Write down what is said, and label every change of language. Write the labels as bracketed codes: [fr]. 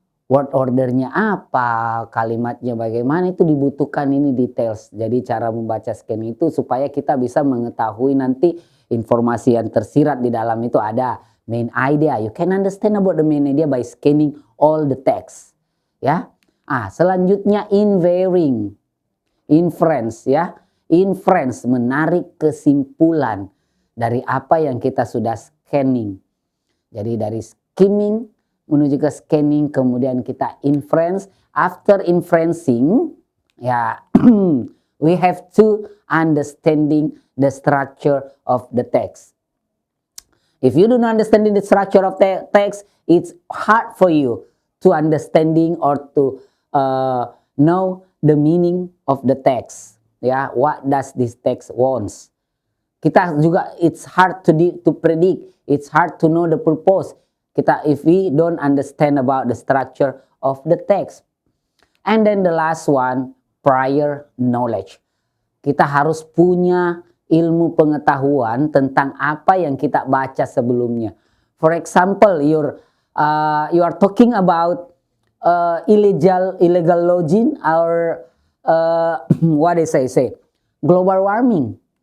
[id] Word ordernya apa, kalimatnya bagaimana, itu dibutuhkan ini details. Jadi cara membaca scanning itu supaya kita bisa mengetahui nanti informasi yang tersirat di dalam itu ada main idea. [en] You can understand about the main idea by scanning all the text. [id] Ya. Selanjutnya inferring. Inference, ya. Inference, menarik kesimpulan dari apa yang kita sudah scanning. Jadi dari skimming menuju ke scanning, kemudian kita inference. [en] After inferencing, ya, we have to understanding the structure of the text. If you don't understanding the structure of the text, it's hard for you to understanding or to know the meaning of the text. Ya, what does this text wants? [id] Kita juga [en] it's hard to predict, it's hard to know the purpose. if we don't understand about the structure of the text. And then the last one, prior knowledge. [id] Kita harus punya ilmu pengetahuan tentang apa yang kita baca sebelumnya. [en] For example, you are talking about illegal logging or what they say global warming.